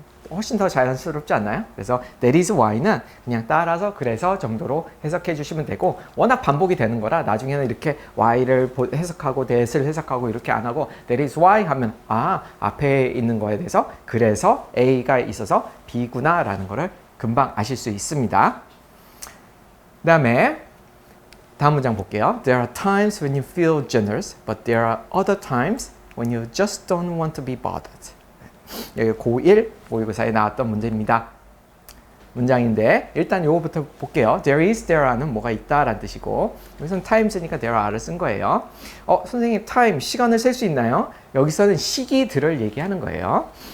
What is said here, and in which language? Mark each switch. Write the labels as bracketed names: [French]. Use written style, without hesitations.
[Korean] 훨씬 더 자연스럽지 않나요? 그래서 [English] that is why [Korean] 는 그냥 따라서 그래서 정도로 해석해 주시면 되고 워낙 반복이 되는 거라 나중에는 이렇게 why를 해석하고 that을 해석하고 이렇게 안 하고 that is why 하면 앞에 있는 거에 대해서 그래서 A가 있어서 B구나 라는 거를 금방 아실 수 있습니다. 그 다음에 다음 문장 볼게요. [English] There are times when you feel generous, but there are other times when you just don't want to be bothered. [Korean] 여기 고1 모의고사에 나왔던 문제입니다. 문장인데 일단 요거부터 볼게요. There is, there는 뭐가 있다 라는 뜻이고 여기서는 times니까 there are를 쓴 거예요. 선생님 time, 시간을 셀 수 있나요? 여기서는 시기들을 얘기하는 거예요.